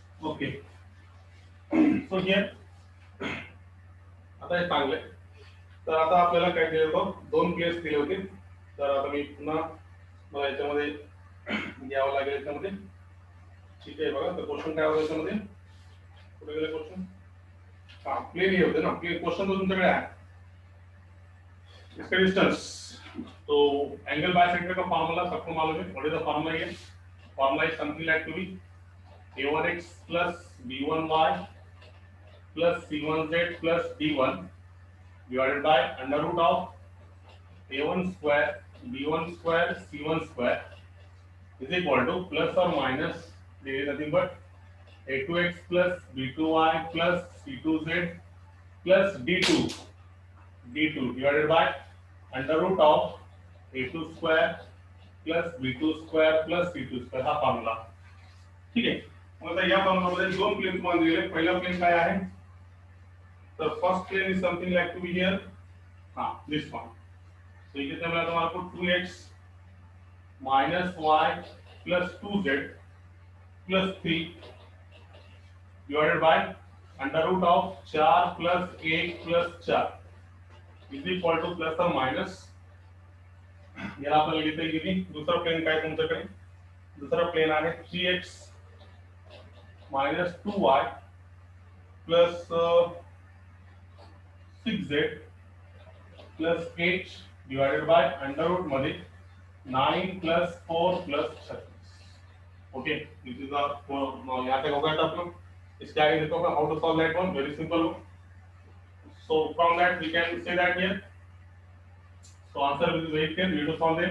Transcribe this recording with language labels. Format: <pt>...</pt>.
<en>okay so here</en> <mr>आता हे चांगले, तर आता आपल्याला काय दिलं होतं, 2 प्लेस दिले होते। तर आता मी पुन्हा मला याच्यामध्ये घ्यावं लागेल याच्यामध्ये, ठीक आहे बघा। तर क्वेश्चन काय होतं याच्यामध्ये, कुठे गेले क्वेश्चन, हा प्लेन हे होते ना, प्लेन क्वेश्चन</mr> <hi>तो तुमच्याकडे आहे इसका डिस्टेंस। तो एंगल बायसेक्टर का फार्मूला सबको मालूम है,</hi> <en>what is the formula here, formula is something like to be a1x plus b1y plus c1z plus d1 divided by under root of a1 square b1 square c1 square is equal to plus or minus there is nothing but a2x plus b2y plus c2z plus d2 divided by under root of a2 square plus b2 square plus c2 square</en> <mr>हा formula, ठीक आहे। मग आता या फॉर्म्युलामध्ये 2 plain तुम्हाला दिलेले, पहिला plain काय आहे, तर</mr> <en>first plane is something like to be here,</en> <mr>हां दिस वन।</mr> <hi>तो ये कितना मिला तुम्हारे को</hi> <en>2x minus y plus 2z plus 3 divided by under root of 4 plus 1 plus 4 is equal to plus और minus,</en> <mr>याला आपल्याला लिहिता येईल। दुसरा प्लेन काय तुमच्याकडे, दूसरा प्लेन आहे</mr> <en>3x minus 2y plus 6z plus 8 divided by under root मध्ये 9 plus 4 plus 36।</en> <hi>Okay this is यहाँ तक हो गया था आप लोग।</hi> <en>इसके आगे देखो how to solve that one, very simple. So from that we can say that here, so answer is very clear, we to solve them.</en>